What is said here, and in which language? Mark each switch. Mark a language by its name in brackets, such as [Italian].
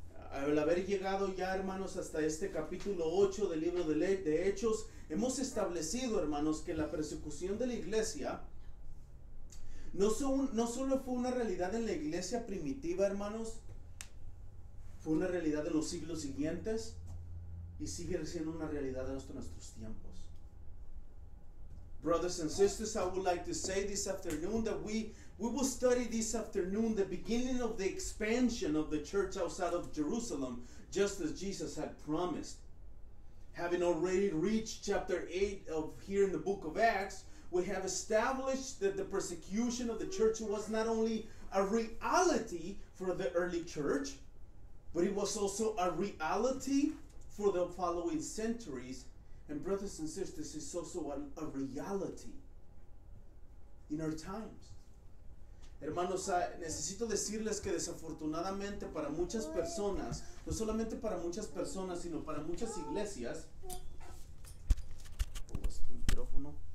[Spanish] Al haber llegado ya, hermanos, hasta este capítulo 8 del libro de Hechos, hemos establecido, hermanos, que la persecución de la iglesia no solo fue una realidad en la iglesia primitiva, hermanos, fue una realidad en los siglos siguientes y sigue siendo una realidad en nuestros tiempos. [English] Brothers and sisters, I would like to say this afternoon that we will study this afternoon the beginning of the expansion of the church outside of Jerusalem, just as Jesus had promised. Having already reached chapter 8 of here in the book of Acts, we have established that the persecution of the church was not only a reality for the early church, but it was also a reality for the following centuries. And brothers and sisters, it's also a reality in our times. [Spanish] Hermanos, necesito decirles que desafortunadamente para muchas personas, no solamente para muchas personas, sino para muchas iglesias, micrófono.